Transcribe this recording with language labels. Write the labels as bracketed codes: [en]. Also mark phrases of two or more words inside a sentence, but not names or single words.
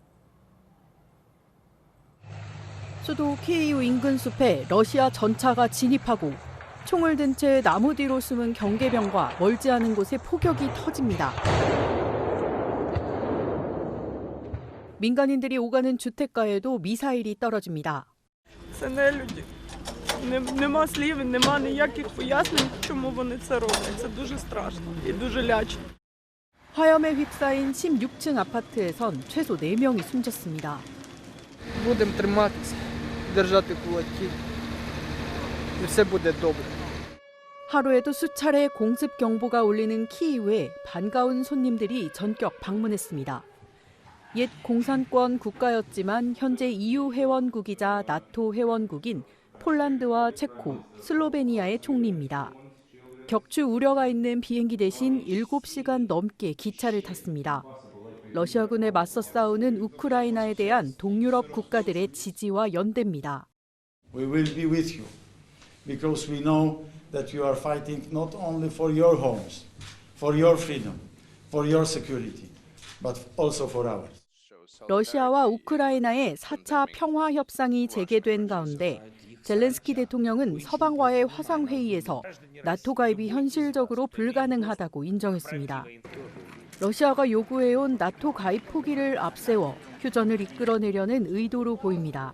[ko] 수도 키이우 인근 숲에 러시아 전차가 진입하고 총을 든 채 나무 뒤로 숨은 경계병과 멀지 않은 곳에 포격이 터집니다. 민간인들이 오가는 주택가에도 미사일이 떨어집니다. [uk] Нема слів, нема ніяких пояснень, чому вони це роблять. Це дуже страшно і дуже лячно. [ko] 화염에 휩싸인 16층 아파트에선 최소 4명이 숨졌습니다. [uk] Будемо триматися, держати кулаки. І все буде добре. [ko] 하루에도 수차례 공습 경보가 울리는 키이우에 반가운 손님들이 전격 방문했습니다. 옛 공산권 국가였지만 현재 EU 회원국이자 나토 회원국인 폴란드와 체코, 슬로베니아의 총리입니다. 격추 우려가 있는 비행기 대신 7시간 넘게 기차를 탔습니다. 러시아군에 맞서 싸우는 우크라이나에 대한 동유럽 국가들의 지지와 연대입니다. [en] We will be with you because we know that you are fighting not only for your homes, for your freedom, for your security, but also for ours. [ko] 러시아와 우크라이나의 4차 평화 협상이 재개된 가운데 젤렌스키 대통령은 서방과의 화상회의에서 나토 가입이 현실적으로 불가능하다고 인정했습니다. 러시아가 요구해온 나토 가입 포기를 앞세워 휴전을 이끌어내려는 의도로 보입니다.